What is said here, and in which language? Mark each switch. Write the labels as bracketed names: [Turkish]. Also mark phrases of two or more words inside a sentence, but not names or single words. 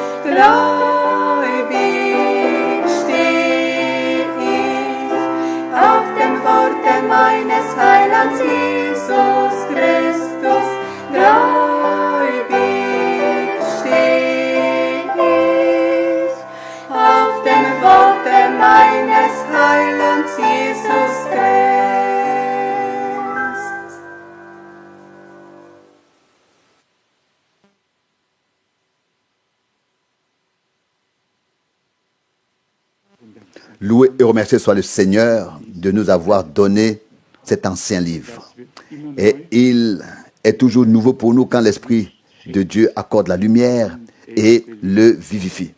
[German] Gläubig steh ich auf dem Worte meines Heilands Jesus Christus. Gläubig steh ich auf dem Worte meines Heilands Jesus Christus. [French] Loué et remercié soit le Seigneur de nous avoir donné cet ancien livre. Et il est toujours nouveau pour nous quand l'Esprit de Dieu accorde la lumière et le vivifie.